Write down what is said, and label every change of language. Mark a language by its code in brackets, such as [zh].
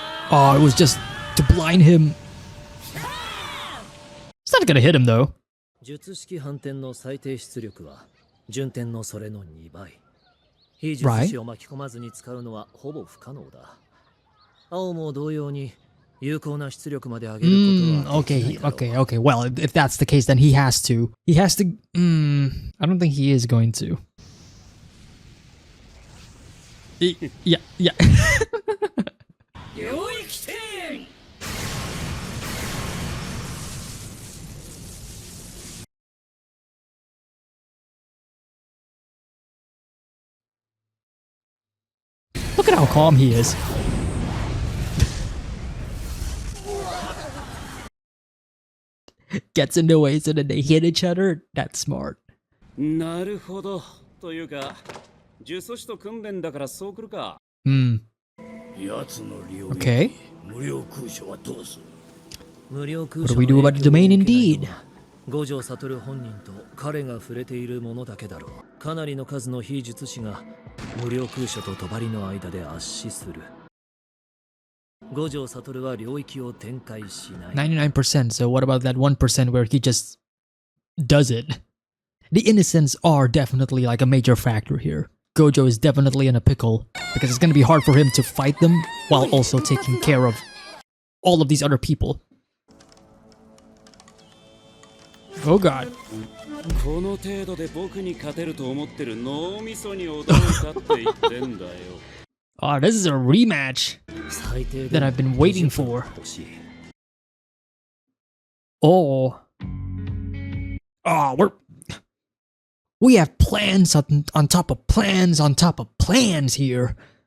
[en] Oh, it was just to blind him. It's not gonna hit him though. [ja] 術式反転の最低出力は順転のそれの2倍。非術師を巻き込まずに使うのはほぼ不可能だ。青も同様に有効な出力まで上げることは。 [en] Okay. Well, if that's the case, then he has to. I don't think he is going to. Yeah. Look at how calm he is. Gets in the way so that they hit each other. That's smart. [ja] なるほど。というか、呪詛師と訓練だからそうくるか。 [en] Okay. [ja] 無料空所はどうする？無料空 [en] What do we do about the domain indeed? [ja] 五条悟本人と彼が触れているものだけだろう。かなりの数の非術師が無料空所と帳の間で圧死する。五条悟は領域を展開しない。 [en] 99%. So what about that 1% where he just does it? The innocents are definitely like a major factor here. Gojo is definitely in a pickle because it's going to be hard for him to fight them while also taking care of all of these other people. Oh god. [ja] この程度で僕に勝てると思ってる脳みそに驚いたって言ってんだよ。 [en] Oh, this is a rematch that I've been waiting for. Oh, we have plans on top of plans on top of plans here.